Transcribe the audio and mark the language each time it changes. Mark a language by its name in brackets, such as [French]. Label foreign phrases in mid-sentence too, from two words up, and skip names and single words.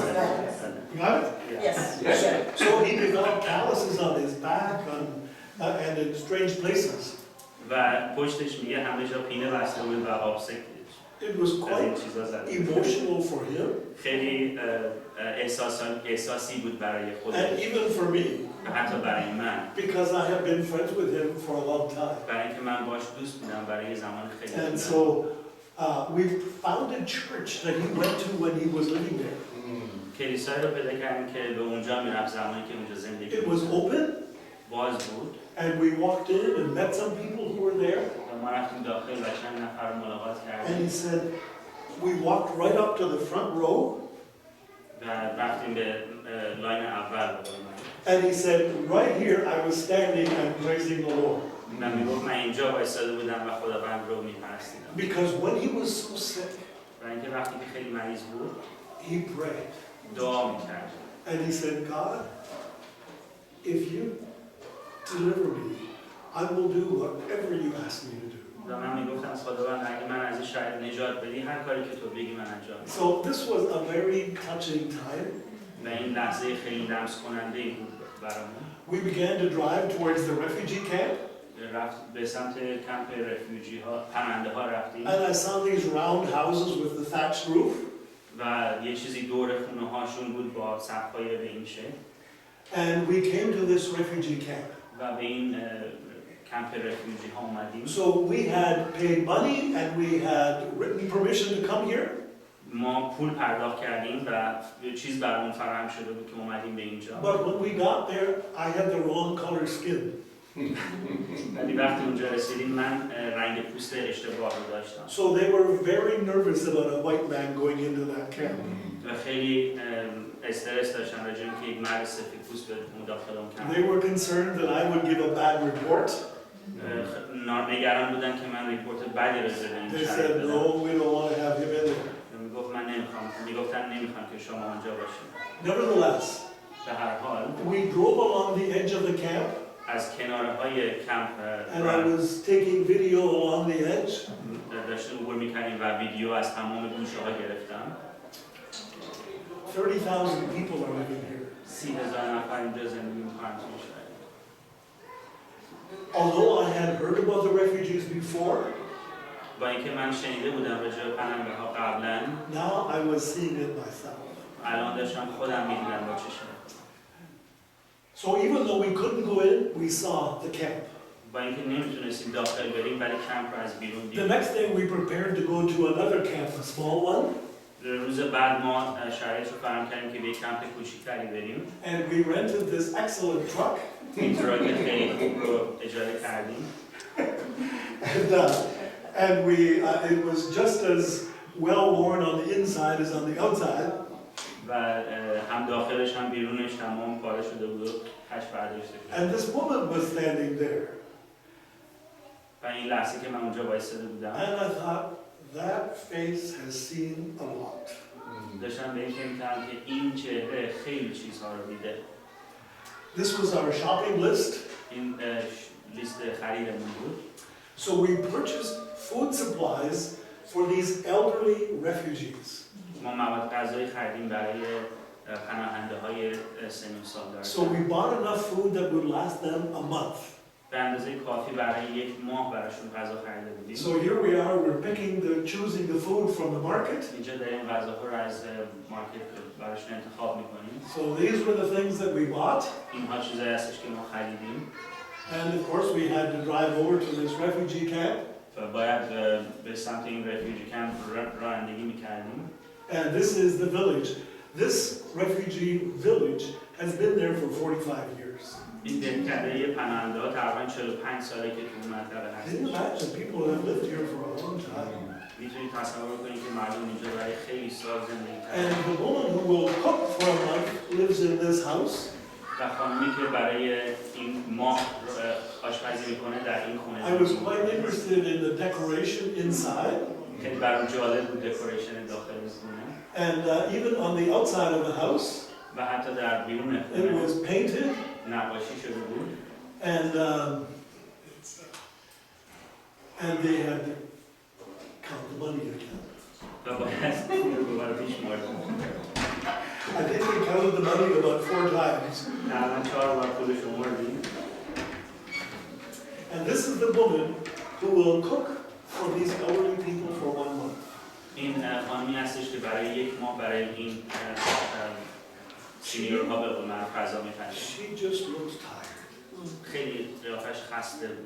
[English] You got it? Yes. So he developed calluses on his back and in strange places. [Persian] و پشتش میگه همه جا پینه بسته بود و آبسک [English] It was [Persian] از این [English] quite [Persian] چیزا زده. [English] emotional for him [Persian] خیلی احساسی بود برای [English] and [Persian] خودش [English] even for me [Persian] و حتی برای من. [English] because I have been friends with him for a long time. [Persian] برای اینکه من باش دوست بودم برای زمان خیلی [English] And [Persian] طولانی. [English] so we founded church that he went to when he was living there. [Persian] کلیسایی رو پیدا کردیم که به اونجا میرفت زمانی که اونجا زندگی [English] It was open [Persian] باز بود [English] and we walked in and met some people who were there. [Persian] و ما رفتیم داخل و چند نفر رو ملاقات [English] And [Persian] کردیم [English] he said, we walked right up to the front row. [Persian] و رفتیم به لاین اول. [English] And he said, right here I was standing and praising the Lord. [Persian] من میگفت من اینجا وایساده بودم و خداوند رو میپرستیدم. [English] Because when he was so sick, [Persian] و اینکه وقتی که خیلی مریض بود [English] he prayed. [Persian] دعا میکرد. [English] And he said, God, if you deliver me, I will do whatever you ask me to do. [Persian] و من میگفتم خداوند اگه من از این شاید نجات بدی هر کاری که تو بگی من انجام میدم. [English] So this was a very touching time. [Persian] و این لحظه خیلی لمس کننده ای بود برامون. [English] We began to drive towards the refugee camp. [Persian] رفت به سمت کمپ رفیوجی ها، پناهنده ها رفتیم. [English] And I saw these round houses with the thatched roof. [Persian] و یه چیزی دور خونه هاشون بود با سقف‌های به این شکل. [English] And we came to this refugee camp. [Persian] و به این کمپ رفیوجی ها اومدیم. [English] So we had paid money and we had written permission to come here. [Persian] ما پول پرداخت کردیم و چیز برامون فراهم شده بود که اومدیم به اینجا. [English] But when we got there, I had the wrong color skin. [Persian] ولی وقتی اونجا رسیدیم من رنگ پوست اشتباه رو داشتم. [English] So they were very nervous about a white man going into that camp. [Persian] و خیلی استرس داشتن راجع به اینکه یک مرد سفیدپوست به مداخل اون کمپ. [English] They were concerned that I would give a bad report. [Persian] نگران بودن که من ریپورت بدی راجع به این [English] They [Persian] شهر [English] said, [Persian] بدم. [English] no, we don't want to have him in there. [Persian] میگفتن نمیخوام که شما اونجا باشید. [English] Nevertheless, [Persian] به هر حال [English] we drove along the edge of the camp, [Persian] از کنارهای کمپ [English] and I was taking video along the edge. [Persian] داشتیم عبور میکردیم و ویدیو از تمام گوشه ها گرفتم. [English] 30,000 people are living here. [Persian] 30,000 نفر اینجا زندگی میکنن تو این شهر. [English] Although I had heard about the refugees before, [Persian] با اینکه من شنیده بودم راجع به پناهندگان قبلا، [English] now I was seeing it myself. [Persian] الان داشتم خودم میدیدم با چشمم. [English] So even though we couldn't go in, we saw the camp. [Persian] با اینکه نمیتونستیم داخل بریم ولی کمپ رو از بیرون [English] The [Persian] دیدیم. [English] next day we prepared to go to another camp, a small one, [Persian] روز بعد ما شرایط رو فراهم کردیم که به یک کمپ کوچیک‌تری بریم. [English] and we rented this excellent truck. [Persian] این تراک خیلی خوب رو اجاره کردیم. [English] And it was just as well worn on the inside as on the outside. [Persian] و هم داخلش هم بیرونش تمام پاره شده بود و پش برداشته شده. [English] And this woman was standing there. [Persian] و این لحظه که من اونجا وایساده بودم [English] And I thought, that face has seen a lot. [Persian] داشتم به این فکر می‌کردم که این چهره خیلی چیزها رو دیده. [English] This was our shopping list. [Persian] این لیست خریدمون بود. [English] So we purchased food supplies for these elderly refugees. [Persian] ما مواد غذایی خریدیم برای پناهنده‌های سن و سال دارن. [English] So we bought enough food that would last them a month. [Persian] به اندازه کافی برای یک ماه براشون غذا خریده بودیم. [English] So here we are, we're choosing the food from the market. [Persian] اینجا داریم غذاها رو از مارکت براشون انتخاب می‌کنیم. [English] So these were the things that we bought. [Persian] اینها چیزایی هستش که ما خریدیم. [English] And of course we had to drive over to this refugee camp. [Persian] و باید به سمت این [English] refugee camp [Persian] رانندگی می‌کردیم. [English] And this is the village. This refugee village has been there for 45 years. [Persian] این دهکده پناهنده‌ها تقریباً 45 ساله که تو اون منطقه [English] Can [Persian] هست. [English] you imagine people have lived here for a long time? [Persian] میتونید تصور کنید که مردم اینجا برای خیلی سال زندگی کردن. [English] And the woman who will cook for a month lives in this house. [Persian] و خانمی که برای این ماه آشپزی میکنه در این خونه. [English] I was quite interested in the decoration inside. [Persian] خیلی برام جالب بود دکوریشن داخل خونه. [English] And even on the outside of the house, [Persian] و حتی در بیرون [English] it [Persian] خونه [English] was painted. [Persian] نقاشی شده بود. [English] And they had to count the money again. [Persian] و باید پول رو دوباره بیشمردن. [English] I think we counted the money about 4 times. [Persian] تقریباً 4 بار پول شمردیم. [English] And this is the woman who will cook for these elderly people for 1 month. [Persian] این خانمی هستش که برای یک ماه برای این سینیورها به قول معروف غذا می‌پزه. [English] She just looks tired. [Persian] خیلی قیافش خسته بود.